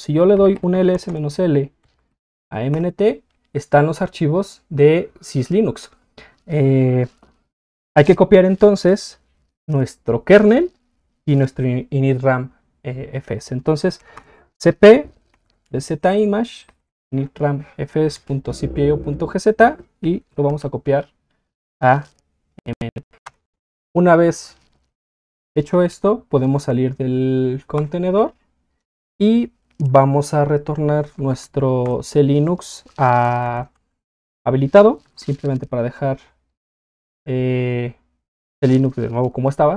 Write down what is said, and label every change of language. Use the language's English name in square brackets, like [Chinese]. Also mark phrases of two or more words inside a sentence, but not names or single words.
[Spanish] Si yo le doy un ls-l a mnt, están los archivos de syslinux. Hay que copiar entonces nuestro kernel y nuestro initram fs. Entonces cp de zimage initram fs.cpio.gz y lo vamos a copiar a mnt. Una vez hecho esto, podemos salir del contenedor y vamos a retornar nuestro clinux habilitado, simplemente para dejar clinux de nuevo como estaba.